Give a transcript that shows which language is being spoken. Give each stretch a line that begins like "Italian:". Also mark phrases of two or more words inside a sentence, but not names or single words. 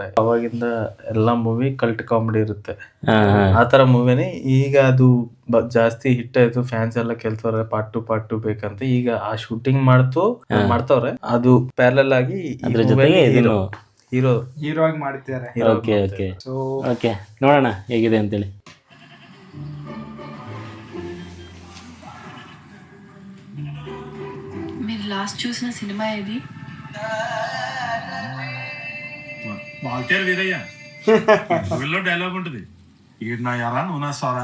Kannada: ಅವಾಗಿಂದ ಎಲ್ಲಾ ಮೂವಿ
English: cult comedy
Kannada: ಇರುತ್ತೆ. ಆತರ ಮೂವಿನೇ ಈಗ ಅದು ಜಾಸ್ತಿ ಹಿಟ್ ಆಯ್ತು. ಫ್ಯಾನ್ಸ್ ಎಲ್ಲ ಕೇಳ್ತವ್ರೆ
English: part two
Kannada: ಬೇಕಂತ. ಈಗ ಆ ಶೂಟಿಂಗ್ ಮಾಡ್ತವ್ರೆ. ಅದು ಪ್ಯಾರಲಲ್ ಆಗಿ ಹೀರೋ ಆಗಿ ಮಾಡ್ತಿದ್ದಾರೆ. ಓಕೆ ಓಕೆ ಓಕೆ, ನೋಡೋಣ ಹೇಗಿದೆ ಅಂತೇಳಿ.
Telugu: మీరు లాస్ట్ చూసిన సినిమా ఏది? వాల్తేరు వీరయ్య వీళ్ళలో డైలాగ్ ఉంటుంది, ఈడు నా ఎరా నువ్వు నా సొరా.